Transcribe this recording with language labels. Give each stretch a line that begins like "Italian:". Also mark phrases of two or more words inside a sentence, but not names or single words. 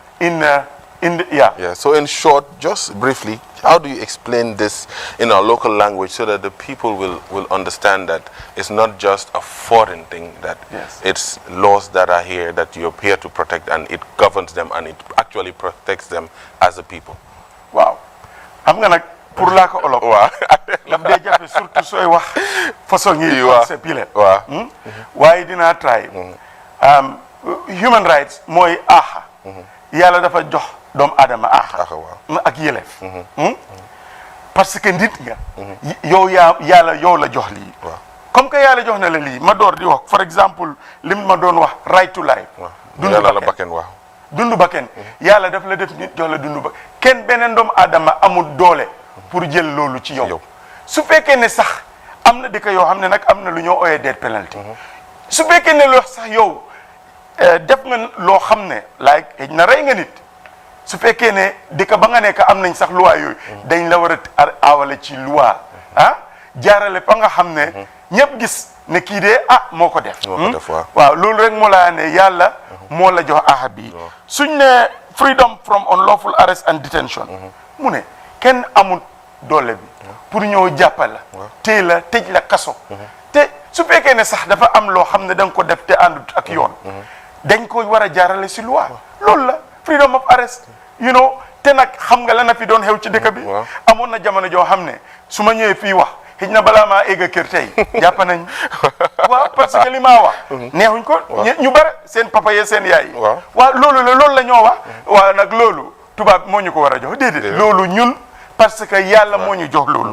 English: So in short, just briefly, how do you explain this in our local language so that the people will understand that it's not just a foreign thing, that it's laws that are here that you're here to protect, and it governs them and it actually protects them as a people? Wow. I'm gonna
Wolof: pour la ko olof. Waaw. Daf day jafe surtout sooy wax façon yi concept yi la. Waaw. Waaye dinaa try. Human rights mooy aaxa. Yàlla dafa jox doomu aadama aaxa ak yelef.
French: Parce que
Wolof: nit nga. yow yàlla yow la jox lii.
French: Comme que
Wolof: yàlla jox na la lii ma door di wax,
English: for example
Wolof: lim ma doon wax
English: right to life.
Wolof: Yàlla la bakken waaw. Dundu bakken yàlla daf la def nit jox la dundu bakken kenn beneen doomu aadama amul doole pour jël loolu ci yow. Su fekkee ne sax am na dëkk yoo xam ne nag am na lu ñoo ooyee
English: death penalty.
Wolof: Su fekkee ne loo sax yow def nga loo xam ne like na rey nga nit, su fekkee ne dëkk ba nga nekk am nañ sax loi yooyu dañ la war a awale ci loi jaarale fa nga xam ne ñëpp gis ne kii de moo ko def. waaw loolu rek moo laa ne yàlla moo la jox aaxa bi. Suñ ne
English: freedom from unlawful arrest and detention,
Wolof: mu ne kenn amul doole bi pour ñëw jàppal la téye la tëj la kaso. Te su fekkee ne sax dafa am loo xam ne da nga ko def te àndut ak yoon, dañ ko war a jaarale si loi. Loolu la
English: freedom of arrest,
Wolof: te nag xam nga la na fi doon xew ci dëkk bi. Amoon na jamono joo xam ne su ma ñëwee fii wax xëj na balaa maa egg kër tey jàpp nañ. Waaw
French: parce que
Wolof: li maa wax neexuñ ko ñu bare seen papa yee seen yaay. waaw loolu la ñoo wax. waaw nag loolu tubaab moo ñu ko war a jox déedéet. loolu ñun
French: parce que
Wolof: yàlla moo ñu jox loolu.